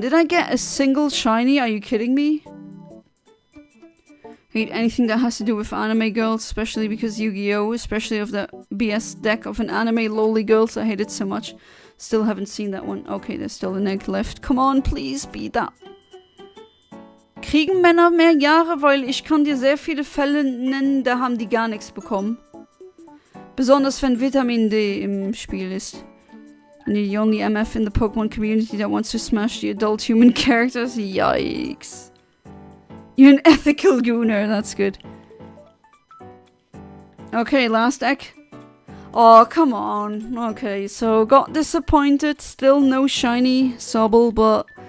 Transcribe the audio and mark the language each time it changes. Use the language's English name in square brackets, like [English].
[English] Did I get a single shiny? Are you kidding me? Hate anything that has to do with anime girls, especially because Yu-Gi-Oh! Especially of the BS deck of an anime loli girls. I hate it so much. Still haven't seen that one. Okay, there's still an egg left. Come on, please, be that. [German] Kriegen Männer mehr Jahre, weil ich kann dir sehr viele Fälle nennen, da haben die gar nichts bekommen. Besonders wenn Vitamin D im Spiel ist. [English] And you're the only MF in the Pokemon community that wants to smash the adult human characters. Yikes. You're an ethical gooner, that's good. Okay, last egg. Oh, come on. Okay, so got disappointed. Still no shiny Sobble, but...